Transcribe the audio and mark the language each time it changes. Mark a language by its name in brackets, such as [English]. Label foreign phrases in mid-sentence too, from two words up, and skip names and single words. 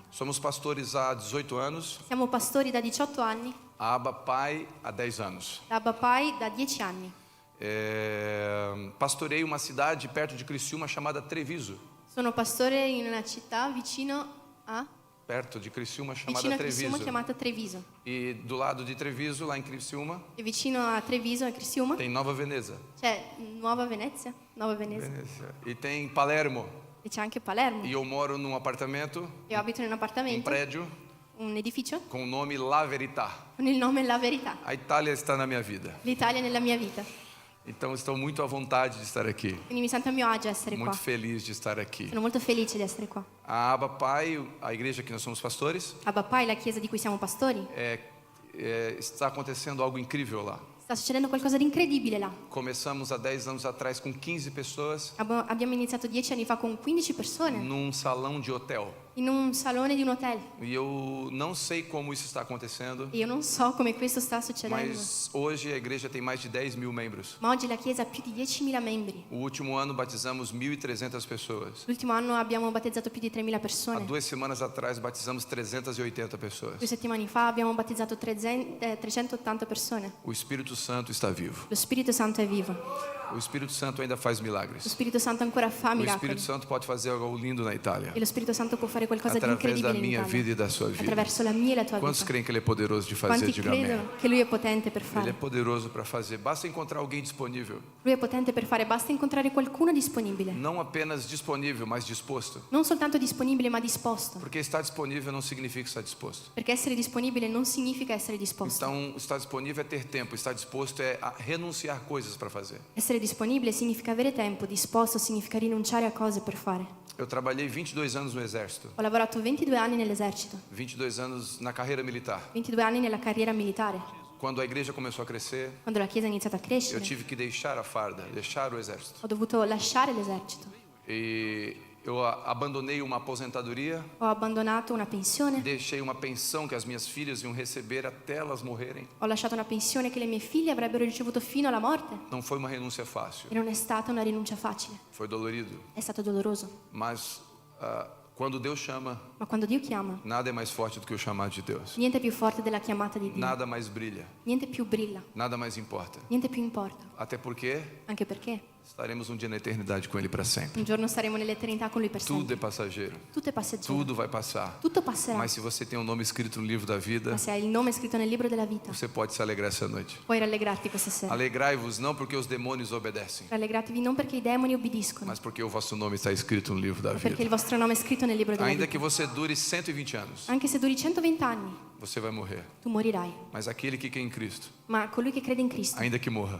[Portuguese] Somos pastores há 18 anos, [Italian] Siamo pastori da 18 anni, [Portuguese] a Aba Pai há 10 anos. [Italian] da Abba Pai da 10 anni. [Portuguese] Pastorei uma cidade perto de Criciúma chamada Treviso. [Italian] Sono pastore in una città vicino a [Portuguese] Perto de Criciúma chamada [Italian] vicino a Criciúma Treviso. chiamata Treviso. [Portuguese] E do lado de Treviso, lá em Criciúma, [Italian] E vicino a Treviso, a Criciúma, [Portuguese] tem Nova Veneza. [Italian] c'è Nuova Venezia, Nuova Venezia. [Portuguese] E tem Palermo. [Italian] E c'è anche Palermo. [Portuguese] E eu moro num apartamento, [Italian] Io abito in un [Portuguese] um [Italian] appartamento, [Portuguese] prédio, [Italian] un edificio, [Portuguese] com o nome La Verità. [Italian] con il nome La Verità. [Portuguese] A Itália está na minha vida. [Italian] L'Italia nella mia vita. [Portuguese] Então estou muito à vontade de estar aqui. [Italian] Quindi mi sento a mio agio a essere qua. [Portuguese] Muito feliz de estar aqui. [Italian] Sono molto felice di essere qua. [Portuguese] A Aba Pai, a igreja que nós somos pastores, [Italian] Abba Pai, la chiesa di cui siamo pastori, [Portuguese] está acontecendo algo incrível lá. [Italian] sta succedendo qualcosa di incredibile là. [Portuguese] Começamos há 10 anos atrás com 15 pessoas [Italian] Abbiamo iniziato 10 anni fa con 15 persone [Portuguese] num salão de hotel. [Italian] in un salone di un hotel. [Portuguese] E eu não sei como isso está acontecendo, [Italian] E io non so come questo sta succedendo, [Portuguese] mas hoje a igreja tem mais de 10 mil membros. [Italian] ma oggi la Chiesa ha più di 10.000 membri. [Portuguese] O último ano batizamos 1.300 pessoas. [Italian] L'ultimo anno abbiamo battezzato più di 3.000 [Portuguese] Há [Italian] persone. [Portuguese] 2 semanas atrás batizamos 380 pessoas. [Italian] 2 settimane fa abbiamo battezzato 380 persone. [Portuguese] O Espírito Santo está vivo. [Italian] Lo Spirito Santo è vivo. [Portuguese] O Espírito Santo ainda faz [Italian] Lo [Portuguese] milagres. [Italian] Spirito Santo ancora fa [Portuguese] O [Italian] miracoli. [Portuguese] Espírito Santo pode fazer algo lindo na Itália, [Italian] E lo Spirito Santo può fare qualcosa di [Portuguese] através da [Italian] incredibile in [Portuguese] minha vida [Italian] Italia. [Portuguese] e da sua vida. [Italian] Attraverso la mia e la tua [Portuguese] Quantos [Italian] vita. [Portuguese] creem que Ele é poderoso de fazer? [Italian] Quanti [Portuguese] Diga amém. [Italian] credono che Lui è potente per [Portuguese] Ele é [Italian] fare? [Portuguese] poderoso para fazer. Basta encontrar alguém disponível. [Italian] Lui è potente per fare, basta incontrare qualcuno disponibile. [Portuguese] Não apenas disponível, mas disposto. [Italian] Non soltanto disponibile, ma disposto. [Portuguese] Porque estar disponível não significa estar disposto. [Italian] Perché essere disponibile non significa essere disposto. [Portuguese] Então, estar disponível é ter tempo. Estar disposto é a renunciar coisas para fazer. [Italian] Essere disponibile significa avere tempo, disposto significa rinunciare a cose per fare. [Portuguese] Eu trabalhei 22 anos no Exército. [Italian] Ho lavorato 22 anni nell'esercito, [Portuguese] 22 anos na carreira militar. [Italian] 22 anni nella carriera militare. [Portuguese] Quando a igreja começou a crescer, [Italian] Quando la Chiesa ha iniziato a [Portuguese] eu [Italian] crescere, [Portuguese] tive que deixar a farda, deixar o Exército. [Italian] ho dovuto lasciare l'esercito. [Portuguese] E eu abandonei uma aposentadoria, [Italian] Ho abbandonato una pensione, [Portuguese] deixei uma pensão que as minhas filhas iam receber até elas morrerem. [Italian] ho lasciato una pensione che le mie figlie avrebbero ricevuto fino alla morte. [Portuguese] Não foi uma renúncia fácil, [Italian] E non è stata una rinuncia facile, [Portuguese] foi dolorido. [Italian] è stato doloroso. [Portuguese] Mas quando Deus chama, [Italian] Ma quando Dio chiama, [Portuguese] nada é mais forte do que o chamado de Deus. [Italian] niente è più forte della chiamata di Dio. [Portuguese] Nada mais brilha, [Italian] Niente più brilla, [Portuguese] nada mais importa. [Italian] niente più importa. [Portuguese] Até porque [Italian] Anche perché [Portuguese] estaremos um dia na eternidade com Ele para sempre. [Italian] un giorno staremo nell'eternità con Lui per [Portuguese] Tudo [Italian] sempre. [Portuguese] é passageiro, [Italian] Tutto è passeggero, [Portuguese] tudo vai passar. [Italian] tutto passerà. [Portuguese] Mas se você tem um nome escrito no livro da vida, [Italian] Ma se hai il nome scritto nel libro della vita, [Portuguese] você pode se alegrar essa noite. [Italian] puoi rallegrarti questa sera. [Portuguese] Alegrai-vos não porque os demônios obedecem, [Italian] Rallegratevi non perché i demoni obbediscono, [Portuguese] mas porque o vosso nome está escrito no livro da [Italian] ma perché il [Portuguese] vida. [Italian] vostro nome è scritto nel libro della [Portuguese] Ainda [Italian] vita. [Portuguese] que você dure 120 anos, [Italian] Anche se duri 120 anni, [Portuguese] você vai morrer. [Italian] tu morirai. [Portuguese] Mas aquele que crê em Cristo, [Italian] Ma colui che crede in Cristo, [Portuguese] ainda que morra,